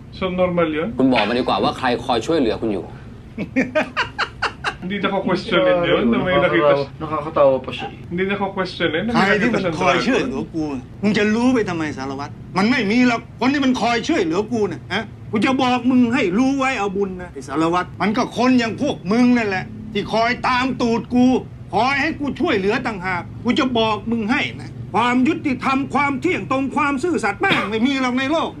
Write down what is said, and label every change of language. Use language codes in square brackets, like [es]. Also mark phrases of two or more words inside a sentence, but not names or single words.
[tl] So normal yun? [th] คุณบอกมาดีกว่าว่าใครคอยช่วยเหลือคุณอยู่ [tl] Hindi na ko questionin yun na may nakita siya. Nakakatawa pa siya. Hindi na ko questionin na [th] ใคร [tl] may [th] ที่ [tl] nakita [th] มัน [tl] siyang [th] คอยช่วย [tl] dragon. [th] เหลือกูมึงจะรู้ไปทำไมสารวัตรมันไม่มีหรอกคนที่มันคอยช่วยเหลือกูน่ะฮะกูจะบอกมึงให้รู้ไว้เอาบุญนะไอ้สารวัตรมันก็คนอย่างพวกมึงนั่นแหละที่คอยตามตูดกูคอยให้กูช่วยเหลือต่างหากกูจะบอกมึงให้นะความยุติธรรมความเที่ยงตรงความซื่อสัตย์แม่งไม่มีหรอกในโลก